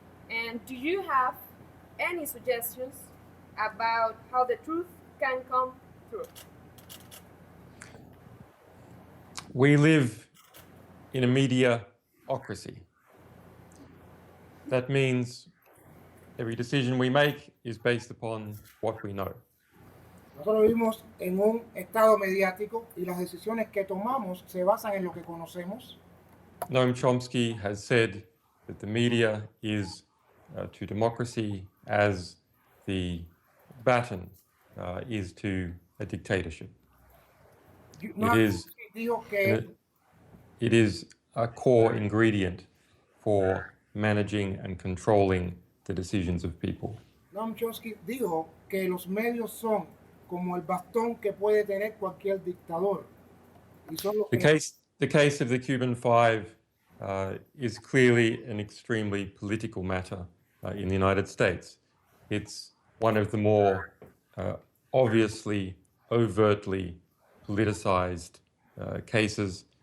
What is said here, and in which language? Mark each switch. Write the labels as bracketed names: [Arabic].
[English] And do you have any suggestions about how the truth can come through? We live in a mediaocracy. That means every decision we make is based upon what we know. [Spanish] Nosotros vivimos en un estado mediático y las decisiones que tomamos se basan en lo que conocemos. [English] Noam Chomsky has said that the media is to democracy as the baton is to a dictatorship. It is a core ingredient for managing and controlling the decisions of people. [Spanish] Noam Chomsky dijo que los medios son como el bastón que puede tener cualquier dictador. [English] The case of the Cuban Five is clearly an extremely political matter in the United States. It's one of the more obviously, overtly politicized cases.